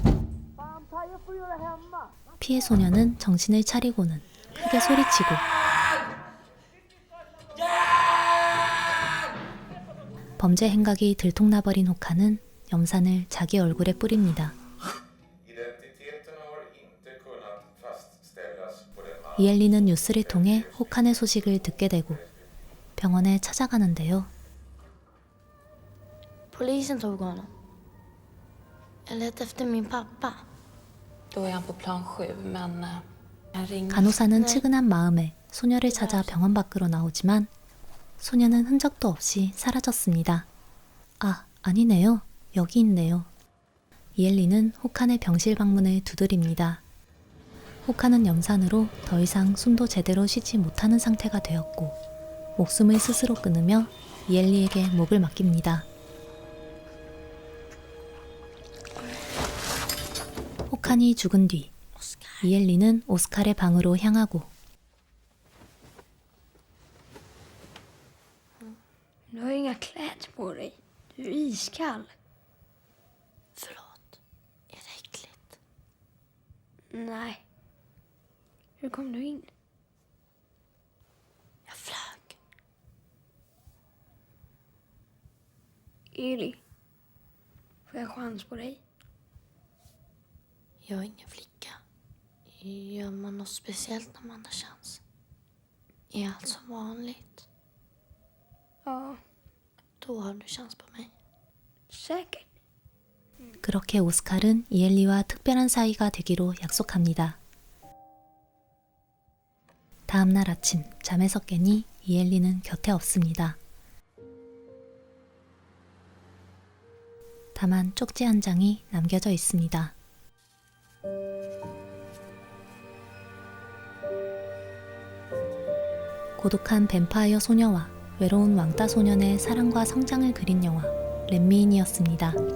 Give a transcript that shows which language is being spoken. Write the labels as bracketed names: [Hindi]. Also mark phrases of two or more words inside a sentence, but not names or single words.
[Korean] 피해 소년은 정신을 차리고는 크게 소리치고 범죄 행각이 들통나버린 호카는 염산을 자기 얼굴에 뿌립니다. 이엘리는 뉴스를 통해 호칸의 소식을 듣게 되고 병원에 찾아가는데요. [Swedish] Polisen tog honom. Jag letade efter min pappa. Då är han på plan 7, men jag ringde. [Korean] 간호사는 측은한 마음에 소녀를 찾아 병원 밖으로 나오지만 소녀는 흔적도 없이 사라졌습니다. 아, 아니네요. 여기 있네요. 이엘리는 호칸의 병실 방문을 두드립니다. 호칸은 염산으로 더 이상 숨도 제대로 쉬지 못하는 상태가 되었고 목숨을 스스로 끊으며 이엘리에게 목을 맡깁니다. 호칸이 죽은 뒤 이엘리는 오스칼의 방으로 향하고 [Swedish] Du har inga kläder på dig. Du är iskall. Förlåt. Är det äckligt? Nej. Hur kom du in? Jag flög. Eli. Får jag chans på dig? Jag är ingen flicka. Gör man något speciellt när man har chans? Är allt som vanligt? Ja, Då har du chans på mig. säkert. [Korean] 그렇게 오스칼은 이엘리와 특별한 사이가 되기로 약속합니다. 다음 날 아침 잠에서 깨니 이엘리는 곁에 없습니다. 다만 쪽지 한 장이 남겨져 있습니다. 고독한 뱀파이어 소녀와 외로운 왕따 소년의 사랑과 성장을 그린 영화 렛미인이었습니다.